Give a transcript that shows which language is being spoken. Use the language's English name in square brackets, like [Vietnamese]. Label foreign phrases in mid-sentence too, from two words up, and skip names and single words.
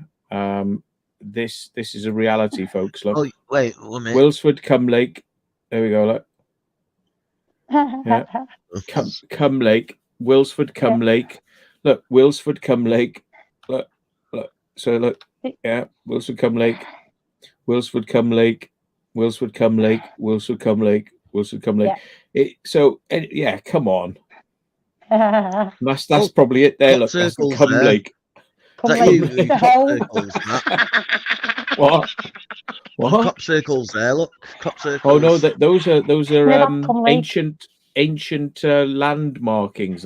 [English] This is a reality, folks. Look. Oh, wait, 1 minute. Wilsford, Cumlake. There we go. Look. Yeah. Cumlake. Wilsford, Cumlake. Look, Wilsford, Cumlake. Look. So look. Yeah, Wilsford, Cumlake. Wilsford, Cumlake. Wilsford, Cumlake. Wilsford, Cumlake. Wilsford, Cumlake. Yeah, come on. That's probably it there. Look, that's Cumlake. What? Crop circles there. Look, crop circles. Oh no, those are ancient land markings.